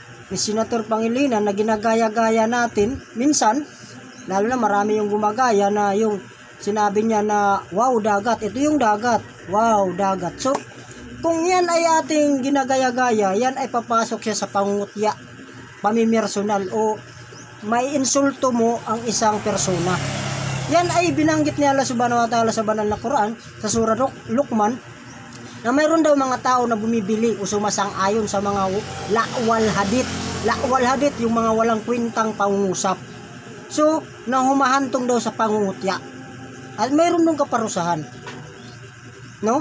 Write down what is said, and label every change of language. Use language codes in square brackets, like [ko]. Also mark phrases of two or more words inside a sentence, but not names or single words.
[tl] Ni Senator Pangilinan na ginagaya-gaya natin minsan, lalo na marami yung gumagaya na yung sinabi niya na wow dagat, ito yung dagat, wow dagat. So kung yan ay ating ginagaya-gaya, yan ay papasok siya sa pangungutya, pamimersonal o may insulto mo ang isang persona. Yan ay binanggit ni Allah [ar] سبحانه وتعالى [tl] sa banal na Quran sa surah Luqman na mayroon daw mga tao na bumibili o sumasang-ayon sa mga [ar] لهو الحديث. لهو الحديث [tl] yung mga walang kwentang pangungusap. So nang humahantong daw sa pangungutya. At mayroon dong kaparusahan, no?